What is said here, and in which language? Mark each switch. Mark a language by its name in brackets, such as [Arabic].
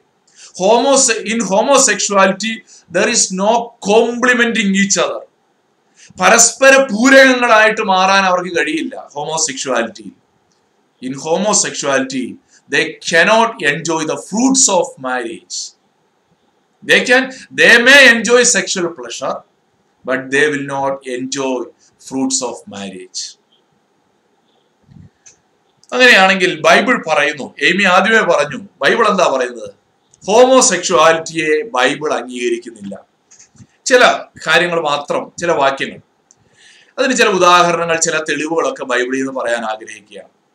[English] In homosexuality, there is no complementing each other. [Malayalam] പരസ്പര പൂരകങ്ങളായിട്ട് മാറാൻ അവർക്ക് കഴിയില്ല homosexuality. [English] In homosexuality, they cannot enjoy the fruits of marriage. They may enjoy sexual pleasure, but they will not enjoy fruits of marriage. [Malayalam] അങ്ങനെയാണെങ്കിൽ Bible പറയുന്നു, Amy ആദ്യമേ പറഞ്ഞു, Bible എന്താ പറയുന്നത്? ഹോമോസെക്ഷുവാലിറ്റിയെ ബൈബിൾ അംഗീകരിക്കുന്നില്ല. ചില കാര്യങ്ങൾ മാത്രം, ചില വാക്യങ്ങൾ, അതിന് ചില ഉദാഹരണങ്ങൾ, ചില തെളിവുകളൊക്കെ ബൈബിളിൽ നിന്ന് പറയാൻ ആഗ്രഹിക്കുകയാണ്.